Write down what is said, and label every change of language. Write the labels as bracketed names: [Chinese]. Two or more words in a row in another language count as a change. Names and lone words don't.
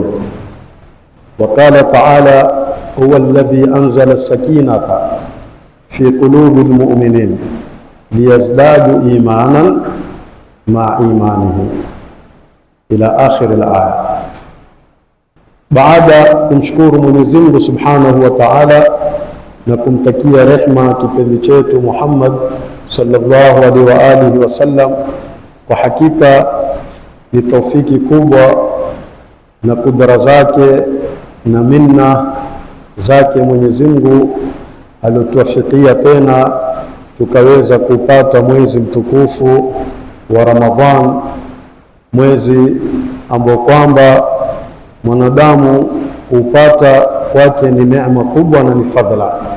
[Arabic] وقال تعالى: هو الذي أنزل السكينة في قلوب المؤمنين ليزدادوا إيمانا مع إيمانهم إلى آخر الآية. [Swahili] بعد kumshukuru Mwenyezi Mungu [Arabic] سبحانه وتعالى [Swahili] na kumtakia rehma kipenzi chetu Muhammad [Arabic] صلى الله عليه وعلى آله وسلم, [Swahili] kwa hakika ni taufiki kubwa na kudra zake na minna zake Mwenyezi Mungu aliotuafikia tena tukaweza kupata mwezi mtukufu wa Ramadhan, mwezi ambao kwamba mwanadamu kupata kwake ni neema kubwa na ni fadhila.